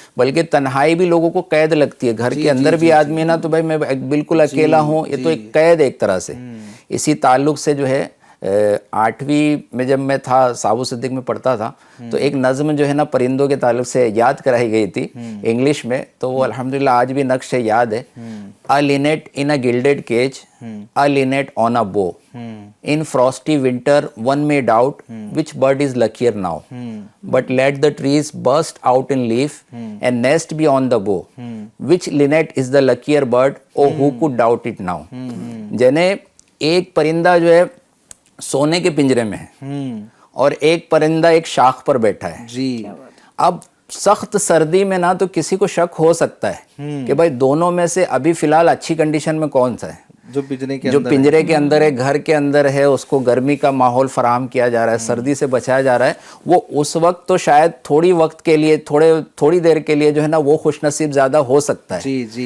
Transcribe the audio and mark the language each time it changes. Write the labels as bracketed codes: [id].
[ur] بلکہ تنہائی بھی لوگوں کو قید لگتی ہے, گھر کے اندر بھی آدمی نا تو بھائی میں بالکل اکیلا ہوں, یہ تو ایک قید ایک طرح سے. اسی تعلق سے جو ہے 8ویں میں جب میں تھا, صابو صدیق میں پڑھتا تھا, تو ایک نظم جو ہے نا پرندوں کے تعلق سے یاد کرائی گئی تھی انگلش میں, تو وہ الحمدللہ آج بھی نقش یاد ہے. [en] A linnet in a gilded cage, a linnet on a bow. In frosty winter one may doubt which bird is luckier now. But let the trees burst out in leaf and nest be on the bow. Which linnet is the luckier bird? Oh, who could doubt it now? [ur] جنہیں ایک پرندہ جو ہے سونے کے پنجرے میں ہے, اور ایک پرندہ ایک شاخ پر بیٹھا ہے. جی, اب سخت سردی میں نا تو کسی کو شک ہو سکتا ہے کہ بھائی دونوں میں سے ابھی فی الحال اچھی کنڈیشن میں کون سا ہے. جو پنجرے کے اندر ہے, گھر کے اندر ہے, اس کو گرمی کا ماحول فراہم کیا جا رہا ہے, سردی سے بچایا جا رہا ہے, وہ اس وقت تو شاید تھوڑی وقت کے لیے, تھوڑی دیر کے لیے جو ہے نا وہ خوش نصیب زیادہ ہو سکتا ہے.